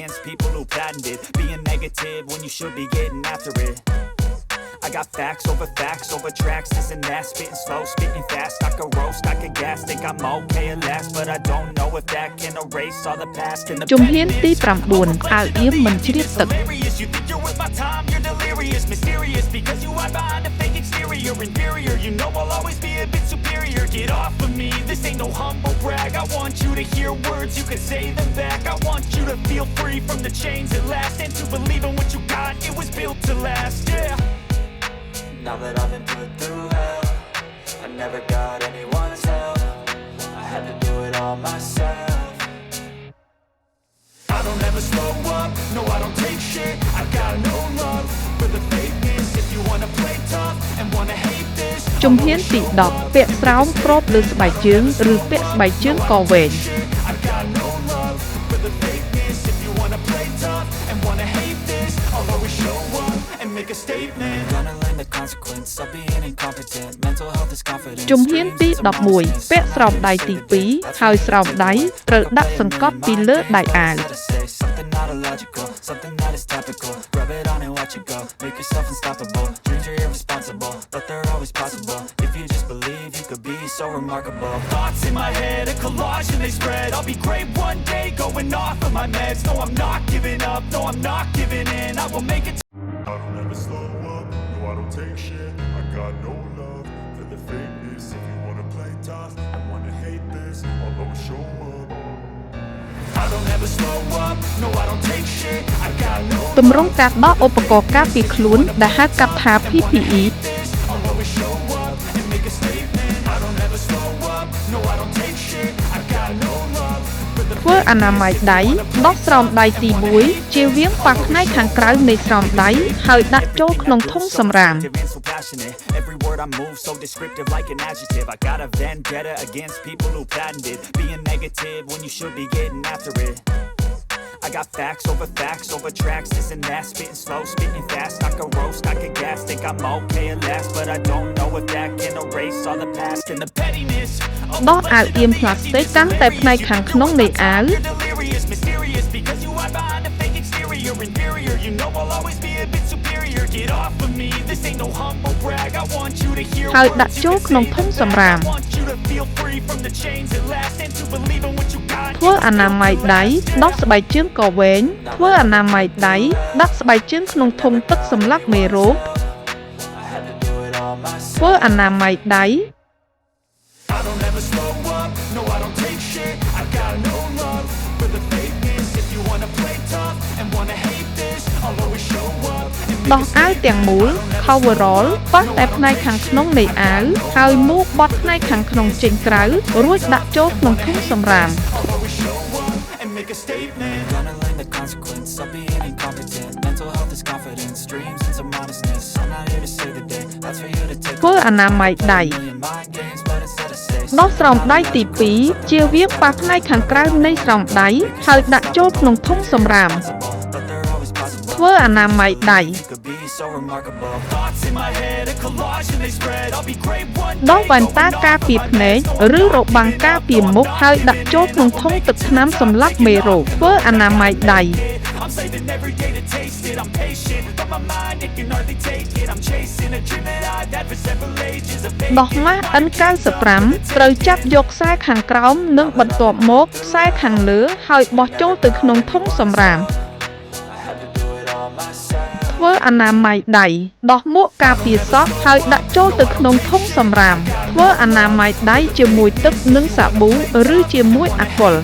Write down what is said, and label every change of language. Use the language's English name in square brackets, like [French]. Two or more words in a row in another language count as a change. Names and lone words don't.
[English] I got facts over tracks, this and that, spitting slow, spitting fast. I could roast, I could gas, think I'm okay at last, but I don't know if that can erase all the past. And the [Khmer] ជំហានទី9អាវអៀមមិនជ្រាបទឹក [English] You think you're worth my time, you're delirious, mysterious, because you hide behind a fake exterior, inferior. You know I'll always be a bit superior. Get off of me, this ain't no humble brag. I want you to hear words, you can say them back. I want you to feel free from the chains that last and to believe in what you got, it was built to last, yeah. Now that I've been put through hell, I never got anyone's help, I had to do it all myself. I don't ever slow up, no I don't take shit. I got no love for the fakeness. If you wanna play tough and wanna hate this, [Khmer] ជំហានទី10ពាក់ស្រោមគ្របលើស្បែកជើងឬពាក់ស្បែកជើងកវែង [English] I got no love for the fakeness. If you wanna play tough and wanna hate this, I'll always show up and make a statement. Gonna learn the consequence of being incompetent. Mental health is confidence. [Khmer] ជំហានទី11ពាក់ស្រោមដៃទី2ហើយស្រោមដៃត្រូវដាក់សង្កត់ពីលើដៃអាវ [English] Something not illogical, something that is topical. Rub it on and watch it go. Make yourself unstoppable. Dreams are irresponsible, but they're always possible. If you just believe you could be so remarkable. remarkable. Thoughts in my head, a collage and they spread. I'll be great one day, going off of my meds. No, I'm not giving up, no, I'm not giving in. I will make it. I don't ever slow up, no I don't take shit. I got no love for the fakeness. If you wanna play tough and wanna hate this, I'll always show up. I don't ever slow up, no I don't take shit. I got no [Khmer] ទម្រង់ការដកឧបករណ៍ការពារខ្លួនដែលហៅកាត់ថា PPE [English] this. I'll always show up and make a statement. I don't ever slow up, no I don't take shit. I got no love for the [Khmer] ធ្វើអនាម័យដៃដោះស្រោមដៃទី1ជៀសវាងប៉ះផ្នែកខាងក្រៅនៃស្រោមដៃហើយដាក់ចូលក្នុងធុងសម្រាម [English] so passionate. Every word I move so descriptive like an adjective. I got a vendetta against people who patented being negative when you should be getting after it. I got facts over tracks, this and that, spitting slow, spitting fast. I could roast, I could gas, think I'm okay at last, but I don't know if that can erase all the past and the pettiness. [Khmer] ដោះអាវអៀមផ្លាស្ទិកកាន់តែផ្នែកខាងក្នុងនៃអាវ [English] You're delirious, mysterious, because you hide behind a fake exterior. Inferior, you know I'll always be a bit superior. Get off of me, this ain't no humble brag. I want you to hear [Khmer] ហើយ [English] words [Khmer] ដាក់ [English] you [Khmer] ចូល [English] can [Khmer] ក្នុង [English] say [Khmer] ធុង [English] them [Khmer] សម្ [English] back. [Khmer] រាម [English] I want you to feel free from the chains that last and to believe in what you got. [Khmer] ធ្វើអនាម័យដៃដោះស្បែកជើងកវែងធ្វើអនាម័យដៃដាក់ស្បែកជើងក្នុងធុងទឹកសម្លាប់មេរោគ [English] I had to do it all myself. [Khmer] ធ្វើអនាម័យដៃ [English] I don't ever slow up, no I don't take shit. I got no love for the fakeness. If you wanna play tough and wanna hate this, I'll always show up and [Khmer] ដោះអាវទាំងមូល coverall ប៉ះតែផ្នែកខាងក្នុងនៃអាវហើយមួកបត់ផ្នែកខាងក្នុងចេញក្រៅរួចដាក់ចូលក្នុងធុងសម្រាម [English] I'll always show up and make a statement. Gonna learn the consequence of being incompetent. Mental health is confidence, dreams and some modestness. I'm not here to save the day, that's for you to take. [Khmer] ធ្វើអនាម័យដៃ [English] Million mind games, but instead of say [Khmer] ដោះស្រោមដៃទី2ជៀសវាងប៉ះផ្នែកខាងក្រៅនៃស្រោមដៃហើយដាក់ចូលក្នុងធុងសម្រាម [English] but they're always possible. [Khmer] ធ្វើអនាម័យដៃ [English] Could be so remarkable. Thoughts in my head, a collage and they spread. I'll be great one [Khmer] ដោះ [English] day. [Khmer] វ៉ែនតាការពារភ្នែកឬរបាំងការពារមុខហើយដាក់ចូលក្នុងធុងទឹកថ្នាំសម្លាប់មេរោគធ្វើអនាម័យដៃ [English] I'm saving every day to taste it. I'm patient, but my mind it can hardly take it. I'm chasing a dream that I've had for several ages. A [Khmer] ដោះម៉ាស់ N95 ត្រូវចាប់យកខ្សែខាងក្រោមនិងបន្ទាប់មកខ្សែខាងលើហើយបោះចូលទៅក្នុងធុងសម្រាម [English] I had to do it all myself. [Khmer] ធ្វើអនាម័យដៃដោះមួកការពារសក់ហើយដាក់ចូលទៅក្នុងធុងសម្រាមធ្វើអនាម័យដៃជាមួយទឹកនិងសាប៊ូឬជាមួយអាល់កុល